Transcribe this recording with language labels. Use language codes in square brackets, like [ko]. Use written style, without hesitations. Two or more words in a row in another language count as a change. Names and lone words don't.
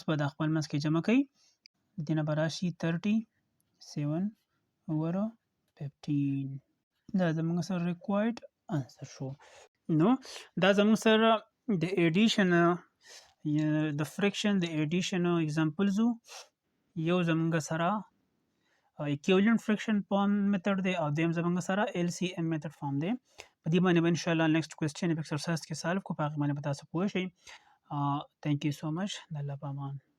[ps] په د خپل منځ کې جمع کوي د دې نه براشي 37 over 15 دا زموږ سره ریکوایرډ انسر شو نو دا زموږ سره د ایډیشن د فریکشن د [en] addition examples [ps] یو زموږ سره [en] equivalent friction form method [ps] دی او دیم زموږ سره [en] LCM method form [ps] دی په دې باندې [ar] ان شاء الله [en] next question exercise [ps] کې سالو کو پاک باندې پتا څه پوه شي [en] thank you so much [ps] د الله پامان